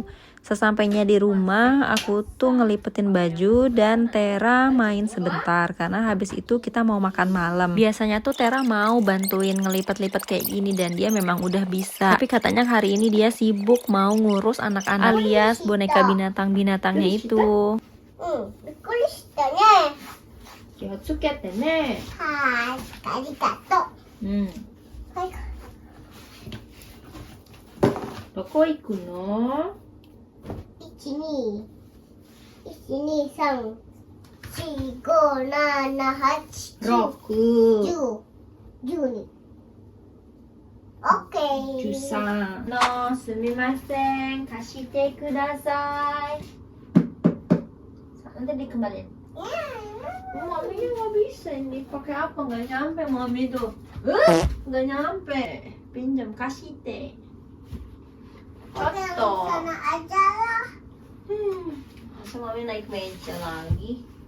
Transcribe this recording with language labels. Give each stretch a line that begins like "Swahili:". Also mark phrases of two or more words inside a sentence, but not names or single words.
Indonesian: Sesampainya di rumah, aku tuh ngelipetin baju dan Tera main sebentar karena habis itu kita mau makan malam. Biasanya tuh Tera mau bantuin ngelipet-lipet kayak gini dan dia memang udah bisa. Tapi katanya hari ini dia sibuk mau ngurus anak-anak alias boneka binatang-binatangnya itu.
Japanese: どこ行くの? 1、2、1、2、3、4、5、7、8、9、10、12。OK。 13のすみません、貸してください。
Indonesian: Nanti dikembaliin. Maminya nggak bisa ini. Pakai apa? Nggak nyampe mami tuh. Nggak nyampe. Pinjam, kasih teh. Udah Foto. sana aja lah. Masa mami naik meja lagi?